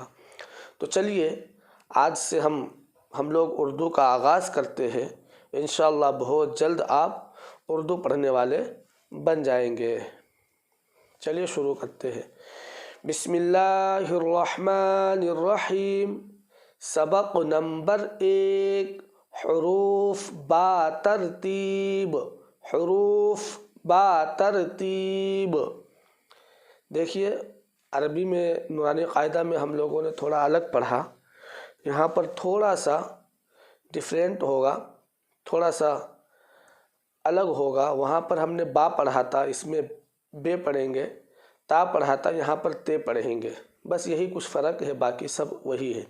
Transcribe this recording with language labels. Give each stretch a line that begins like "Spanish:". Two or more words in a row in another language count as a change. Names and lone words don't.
Urdu: تو چلیے آج سے ہم لوگ اردو کا آغاز کرتے ہیں، انشاءاللہ بہت جلد آپ اردو پڑھنے والے بن جائیں گے۔ چلیے شروع کرتے ہیں۔
Arabic: بسم اللہ الرحمن الرحیم۔
Urdu: سبق نمبر 1، حروف با ترتیب، حروف با ترتیب۔ دیکھیے عربی میں نورانی قاعدہ میں ہم لوگوں نے تھوڑا الگ پڑھا، یہاں پر تھوڑا سا ڈیفرینٹ ہوگا، تھوڑا سا الگ ہوگا۔ وہاں پر ہم نے با پڑھا تھا، اس میں بے پڑھیں گے، تا پڑھا تھا، یہاں پر تے پڑھیں گے، بس یہی کچھ فرق ہے، باقی سب وہی ہے۔